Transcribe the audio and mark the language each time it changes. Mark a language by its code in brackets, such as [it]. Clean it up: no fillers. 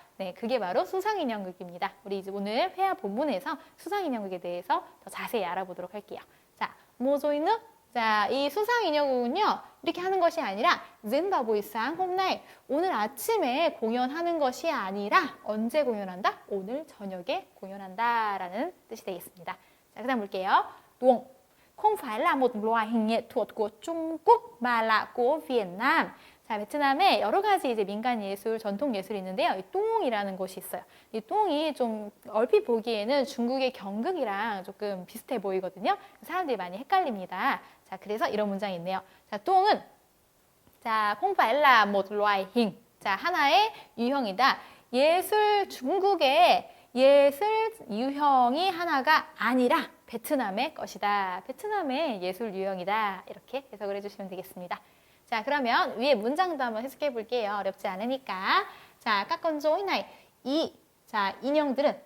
[ko] 네, 그게 바로 수상인형극입니다. 우리 이제 오늘 회화 본문에서 수상인형극에 대해서 더 자세히 알아보도록 할게요. 자, 모조이는 자, 이 수상인형극은요, 이렇게 하는 것이 아니라 젠바보이상 홈나이 오늘 아침에 공연하는 것이 아니라 언제 공연한다? 오늘 저녁에 공연한다 라는 뜻이 되겠습니다. 자, 그 다음 볼게요. [vi] tuồng không phải là một loại hình nghệ thuật của Trung Quốc mà là của Việt Nam. [ko] 자, 베트남에 여러 가지 이제 민간 예술, 전통 예술이 있는데요. 이 뚱이라는 것이 있어요. 이 뚱이 좀 얼핏 보기에는 중국의 경극이랑 조금 비슷해 보이거든요. 사람들이 많이 헷갈립니다. 자, 그래서 이런 문장이 있네요. 자, 뚱은 자, [vi] không phải là một loại hình. [ko] 자, 하나의 유형이다. 중국의 예술 유형이 하나가 아니라 베트남의 것이다. 베트남의 예술 유형이다. 이렇게 해석을 해주시면 되겠습니다. 자, 그러면 위에 문장도 한번 해석해 볼게요. 어렵지 않으니까. 자, 까건조이 나이. 자, 인형들은.